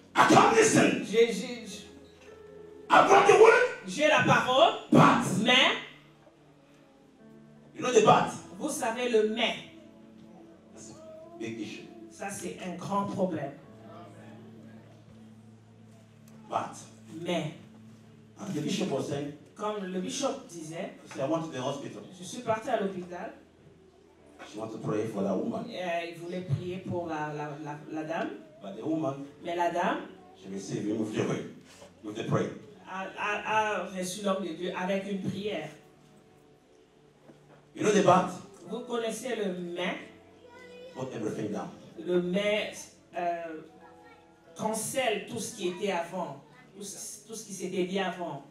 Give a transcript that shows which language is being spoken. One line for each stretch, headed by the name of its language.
English: I can't listen. I brought the word,
French: J'ai la parole,
English: but
French: mais,
English: you know the but.
French: vous savez le mais.
English: Big issue.
French: Ça, c'est un grand problème.
English: But,
French: Mais,
English: as the bishop was saying,
French: comme le bishop disait,
English: he said, I went to the hospital.
French: je suis parti à l'hôpital.
English: She wanted to pray for that woman.
French: Il voulait prier pour la dame.
English: But the woman,
French: Mais la dame
English: she received him with the prayer.
French: a reçu l'homme de Dieu avec une prière.
English: You know the bat?
French: Vous connaissez le mais.
English: Put everything down.
French: Le mais cancelle tout ce qui était avant. Tout ce qui s'était dit avant.